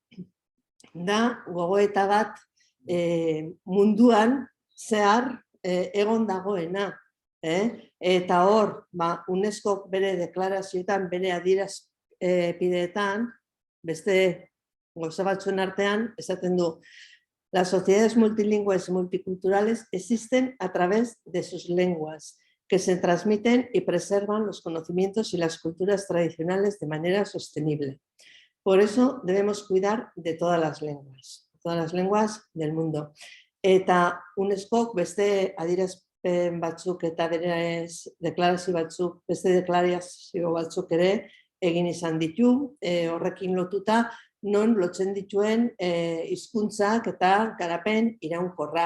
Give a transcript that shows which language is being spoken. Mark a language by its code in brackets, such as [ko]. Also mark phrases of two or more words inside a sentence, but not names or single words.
[eu] Da, gogoeta bat munduan zehar egon dagoena. Eta hor, UNESCO bere deklarazioetan, bere adierazpideetan, beste gauza batzuen artean, esaten du, [es] las sociedades multilingües y multiculturales existen a través de sus lenguas, que se transmiten y preservan los conocimientos y las culturas tradicionales de manera sostenible. Por eso debemos cuidar de todas las lenguas del mundo. [eu] Eta UNESCO beste adierazpen batzuk eta deklarazio batzuk, beste deklarazio batzuk ere egin izan ditu, horrekin lotuta, non lotzen dituen hizkuntzak eta garapen iraunkorra.